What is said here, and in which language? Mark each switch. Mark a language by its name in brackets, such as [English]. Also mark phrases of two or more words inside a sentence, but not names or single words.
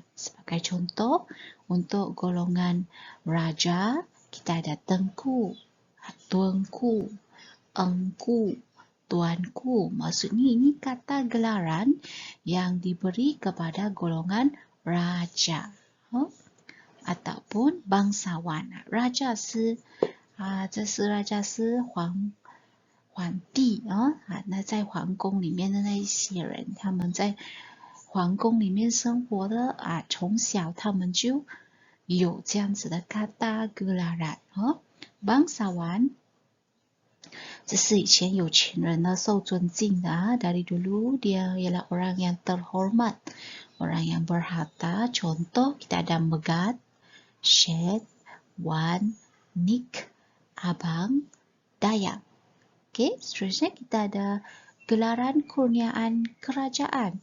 [Malay] Sebagai contoh, untuk golongan raja, kita ada tengku, tuanku, engku, tuanku. Maksudnya ini kata gelaran yang diberi kepada golongan raja. Ataupun bangsawan. [Chinese] Raja 是这是raja 是皇帝那在皇宫里面的那一些人，他们在皇宫里面生活的从小他们就有这样子的 [Malay] kata gelaran bangsawan [Chinese] 这是以前有钱人呢受尊敬的 [Malay] dari dulu dia ialah orang yang terhormat, orang yang berharta. Contoh kita ada Megat, Syed, Wan, Nik, Abang, Dayang. Okey, seterusnya kita ada gelaran kurniaan kerajaan.